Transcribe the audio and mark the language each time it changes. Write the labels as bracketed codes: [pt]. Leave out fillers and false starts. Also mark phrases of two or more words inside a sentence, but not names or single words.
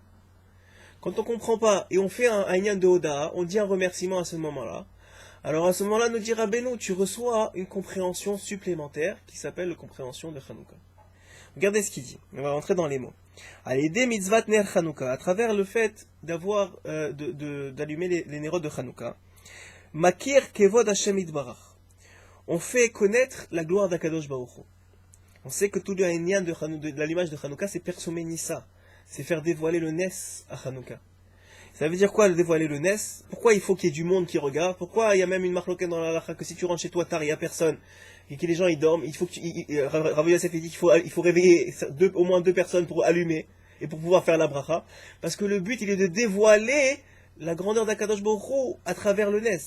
[fr] Quand on ne comprend pas, et on fait un Aïnyan de Oda, on dit un remerciement à ce moment-là. Alors à ce moment-là, nous dit Rabbeinu, tu reçois une compréhension supplémentaire qui s'appelle la compréhension de Hanouka. Regardez ce qu'il dit. On va rentrer dans les mots. Allez, [he] מצוות נר חנוכה, [fr] à travers le fait d'avoir d'allumer les nérodes de Hanouka, [he] מכיר כבוד השם יתברך. [fr] On fait connaître la gloire d' [he] הקדוש ברוך הוא. [fr] On sait que tout le Aïnyan de l'allumage de Hanouka, c'est [he] פרסומי ניסא, [fr] c'est faire dévoiler le Nes à Hanouka. Ça veut dire quoi, dévoiler le Nes? Pourquoi il faut qu'il y ait du monde qui regarde? Pourquoi il y a même une marloquette dans la halakha que si tu rentres chez toi tard, il n'y a personne, et que les gens ils dorment, il faut que Rav Yosef dit qu'il faut réveiller au moins 2 personnes pour allumer, et pour pouvoir faire la bracha, parce que le but il est de dévoiler la grandeur d' [he] הקדוש ברוך הוא [fr] à travers le Nes.